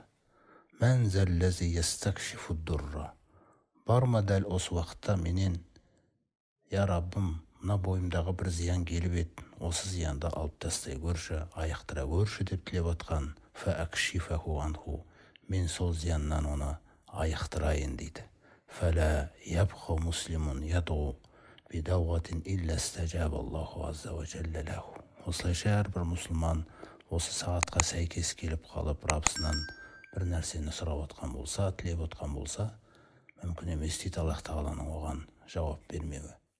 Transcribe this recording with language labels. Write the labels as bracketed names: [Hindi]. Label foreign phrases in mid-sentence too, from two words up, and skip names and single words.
[Arabic] من ذا الذي يستكشف الضر, [Kazakh] бар ма дәл осы уақытта менен, я Раббым, мына бойымдағы бір зиян келіп еді, осы зиянды алып тастай көрші, аяқтыра көрші деп тілеп отқан, [Arabic] فأكشفه عنه, [Kazakh] мен сол зияннан оны аяқтырайын дейді. [Arabic] فلا يبقى مسلم يدعو بدعوة إلا استجاب الله عز وجل له. [Kazakh] Осылайша әрбір мұсылман осы сағатқа сәйкес келіп қалып, Раббысынан бір нәрсені сұрап отқан болса, тілеп отқан болса, мүмкін емес дейді Аллах Тағаланың оған жауап бермеуі.